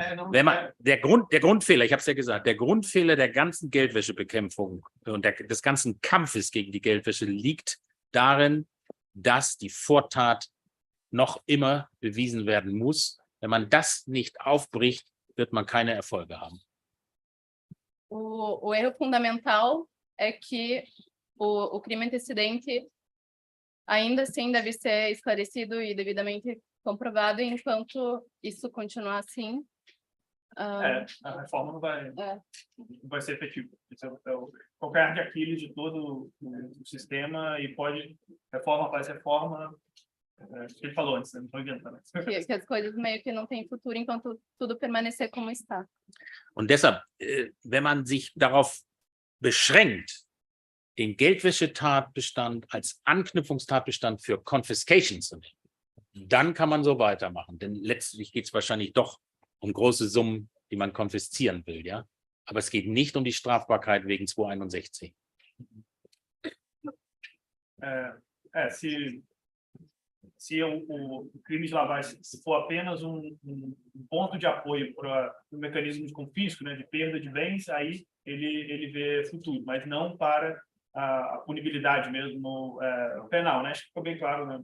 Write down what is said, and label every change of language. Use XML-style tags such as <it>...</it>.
<de>Wenn man, der Grundfehler, ich habe es ja gesagt, der Grundfehler der ganzen Geldwäschebekämpfung und des ganzen Kampfes gegen die Geldwäsche liegt darin, dass die Vortat noch immer bewiesen werden muss. Wenn man das nicht aufbricht, wird man keine Erfolge haben.</de> <pt>O erro fundamental é que o crime antecedente ainda assim deve ser esclarecido e devidamente comprovado, enquanto isso continuar assim. A reforma não vai ser efetiva. Qualquer ar de Aquiles de todo o sistema e pode reforma após reforma. Ele falou antes, não estou inventando. Que as coisas meio que não têm futuro enquanto tudo permanecer como está.</pt> <de>Und deshalb, wenn man sich darauf beschränkt, den Geldwäschetatbestand als Anknüpfungstatbestand für Confiscation zu nehmen, dann kann man so weitermachen. Denn letztlich geht es wahrscheinlich doch um große Summen, die man konfiszieren will, ja. Aber es geht nicht um die Strafbarkeit wegen 261.</de> <pt>Se o crime de lavagem for apenas ponto de apoio para o mecanismo de confisco, né, de perda de bens, aí ele vê futuro, mas não para a punibilidade mesmo penal, né? Acho que ficou bem claro, né?</pt>